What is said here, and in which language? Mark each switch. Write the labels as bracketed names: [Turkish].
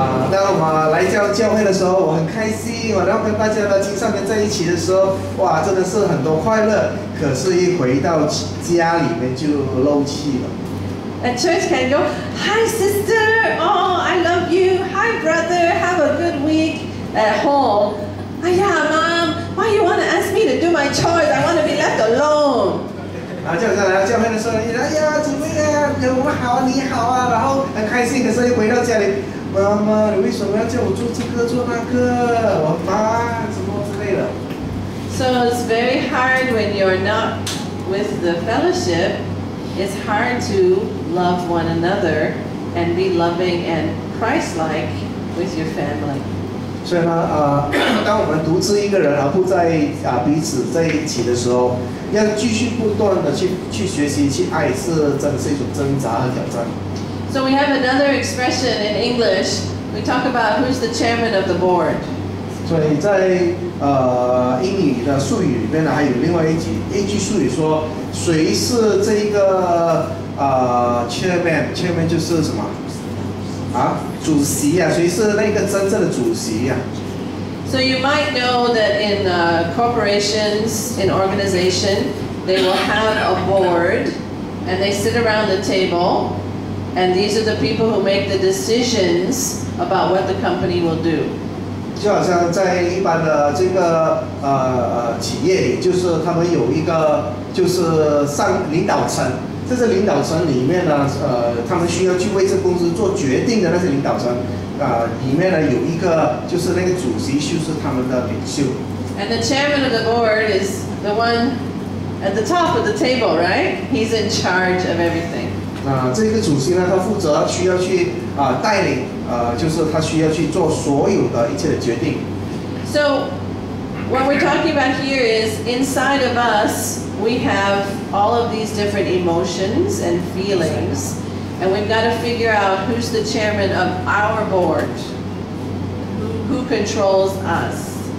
[Chinese] 当我们来教会的时候，我很开心，然后跟大家的青少年在一起的时候，哇，真的是很多快乐。可是，一回到家里面就漏气了。 [English] At church can go, hi sister, oh I love you, hi brother, have a good week. At home, yeah mom, why you want to ask me to do my chores? I want to be left alone. [Chinese] 然后就来到教会的时候，哎呀姊妹啊，我们好啊，你好啊，然后很开心。可是，一回到家里。妈妈，你为什么要叫我做这个做那个？我烦，什么之类的。 [English] So it's very hard when you're not with the fellowship. It's hard to love one another and be loving and Christ-like with your family. [Chinese] 所以呢，当我们独自一个人而不在彼此在一起的时候，要继续不断的去学习去爱，是真的是一种挣扎和挑战。 [English] So we have another expression in English. We talk about who's the chairman of the board. [Chinese] 所以在英语的术语里面呢，还有另外一句术语说，谁是这个chairman 就是什么主席啊？谁是那个真正的主席啊？ [English] So you might know that in corporations, in organization, they will have a board, and they sit around the table. And these are the people who make the decisions about what the company will do. [Chinese] 就好像在一般的这个企业里，就是他们有一个就是领导层，在这领导层里面呢，他们需要去为这公司做决定的那些领导层，里面呢有一个就是那个主席就是他们的领袖。 [English] And the chairman of the board is the one at the top of the table, right? He's in charge of everything. [Chinese] 这个主席呢，他负责需要去带领，就是他需要去做所有的一切的决定。 [English] So, what we're talking about here is inside of us, we have all of these different emotions and feelings, and we've got to figure out who's the chairman of our board, who controls us.